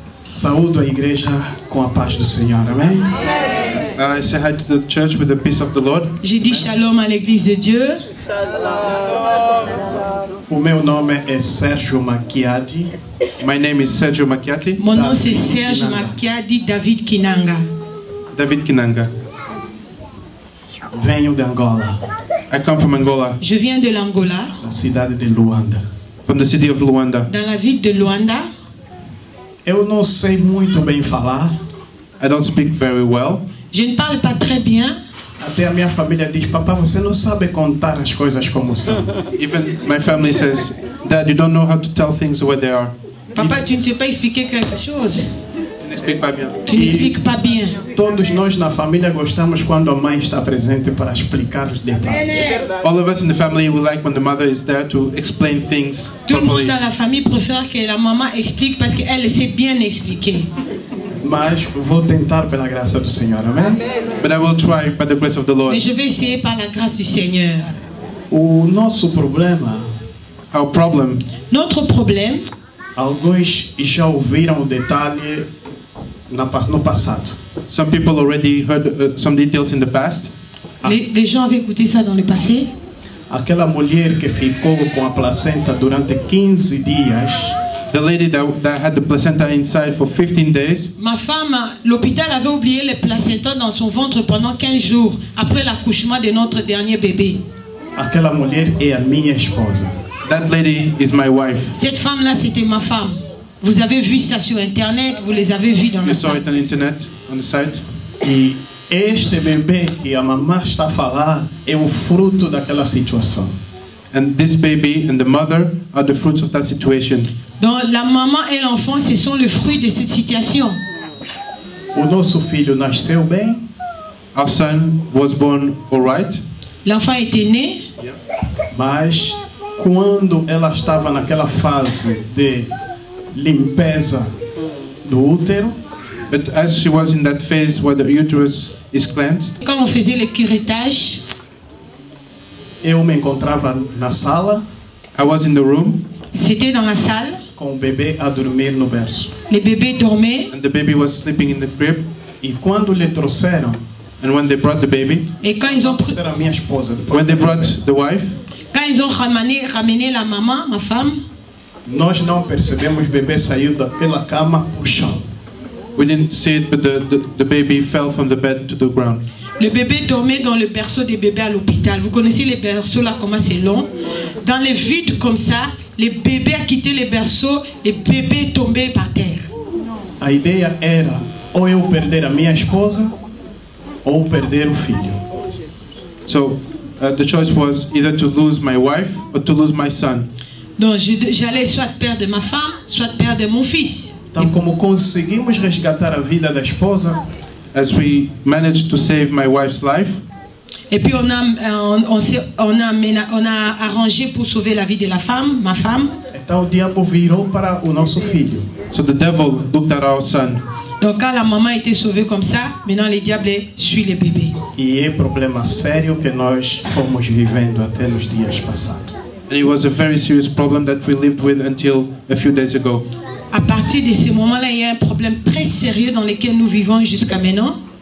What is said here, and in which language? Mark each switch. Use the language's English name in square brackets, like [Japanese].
[Portuguese] Saúdo a igreja com a paz do Senhor, amém? [English] I say hi to the church with the peace of the Lord. [French] J'ai dit shalom à l'église de Dieu. [Portuguese] O meu nome é Sérgio Macchiati. [English] My name is Sergio Macchiati, [French] Mon nom c'est Serge Makiadi David Kinanga. David Kinanga. [Portuguese] Venho de Angola, [English] I come from Angola, [French] Je viens de l'Angola, [Portuguese] da cidade de Luanda. [English] from the city of Luanda. [French] dans la ville de Luanda. [Portuguese] Eu não sei muito bem falar, [English] I don't speak very well. [French] Je ne parle pas très bien. [Portuguese] até a minha família diz: Papá, você não sabe contar as coisas como são. [English] Even my family says, Dad, you don't know how to tell things the way they are. [French] Papa, tu ne sais pas expliquer quelque chose. [English] You can speak by me. [French] Tu n'expliques pas bien. [Portuguese] Todos nós na família gostamos quando a mãe está presente para explicar os detalhes. [English] All of us in the family, we like when the mother is there to explain things [French] Tout le monde [English] properly. [French] dans la famille préfère que la maman explique parce qu'elle sait bien expliquer. [Portuguese] Mas vou tentar pela graça do Senhor, amém? [English] But I will try by the grace of the Lord. [French] Mais je vais essayer par la grâce du Seigneur. [Portuguese] O nosso problema, [English] Our problem, [French] Notre problème, [Portuguese] alguns já ouviram o detalhe no passado. [English] some people already heard some details in the past. [French] les gens avaient écouté ça dans le passé. [Portuguese] Aquela mulher que ficou com a placenta durante 15 dias, [English] The lady that had the placenta inside for 15 days, [French] Ma femme, l'hôpital avait oublié les placentas dans son ventre pendant 15 jours après l'accouchement de notre dernier bébé. [Portuguese] aquela mulher é a minha esposa. [English] that lady is my wife. [French] Cette femme-là, c'était ma femme. Vous avez vu ça sur Internet, vous les avez vus dans [English] You [French] la [English] saw [French] salle. [English] it on the internet, on the site. [Portuguese] E este bebê que a mamãe está a falar é o fruto daquela situação. [English] And this baby and the mother are the fruits of that situation. [French] Donc la maman et l'enfant, ce sont le fruit de cette situation. [Portuguese] O nosso filho nasceu bem. [English] Our son was born all right. [French] L'enfant était né. [Portuguese] Mas quando ela estava naquela fase de limpeza do útero, [English] But as she was in that phase where the uterus is cleansed, [French] Quand on faisait le curettage, [Portuguese] eu me encontrava na sala [English] I was in the room [French] c'était dans la salle. [Portuguese] com o bebê a dormir no berço. [French] Les bébés dormaient. [English] and the baby was sleeping in the crib. [Portuguese] E quando lhe trouxeram, [English] And when they brought the baby, [French] Et quand ils ont, [Portuguese] trouxeram a minha esposa, depois, [English] when they brought the wife, [French] quand ils ont ramené la maman, ma femme, [Portuguese] nós não percebemos o bebê saiu daquela cama para o chão. [English] we didn't see it, but the baby fell from the bed to the ground. [French] le bébé dormait dans le berceau des bébés à l'hôpital. Vous connaissez les berceaux là, comment c'est long. Dans les vides comme ça, les bébés a quitté les berceaux, les bébés tombaient par terre. [Portuguese] A ideia era ou eu perder a minha esposa ou perder o filho. [English] So the choice was either to lose my wife or to lose my son. [French] Donc j'allais soit perdre ma femme, soit perdre mon fils. [Portuguese] Então, como conseguimos resgatar a vida da esposa, [English] As we managed to save my wife's life, [French] Et puis on a arrangé pour sauver la vie de la femme, ma femme. [Portuguese] então o diabo virou para o nosso filho. [English] so the devil looked at our son. [French] Donc quand la maman a été sauvée comme ça, maintenant le diable suit le bébé. [Portuguese] E é problema sério que nós fomos vivendo até nos dias passados. [English] And it was a very serious problem that we lived with until a few days ago. [French] À partir de ce moment-là, il y a un problème très sérieux dans lequel nous vivons jusqu'à maintenant.